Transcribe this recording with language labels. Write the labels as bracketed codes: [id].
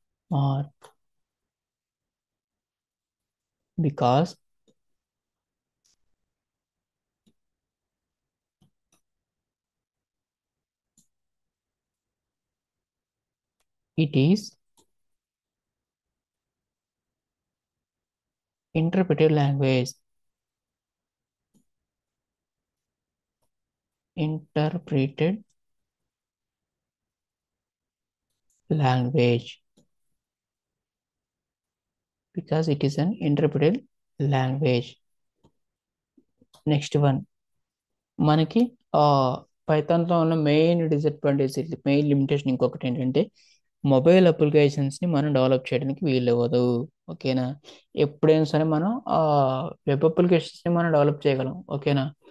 [en] Mark because it is interpreted language. Interpreted language because it is an interpreted language. [te] Next one, మనకి పైథాన్లో ఉన్న main disadvantage, main limitation ఇంకొకటి ఏంటంటే mobile అప్లికేషన్స్ని మనం develop చేయడానికి వీలవ్వదు. ఓకేనా. ఎప్పుడైనా సరే మనం వెబ్ అప్లికేషన్స్ని మనం డెవలప్ చేయగలం. ఓకేనా.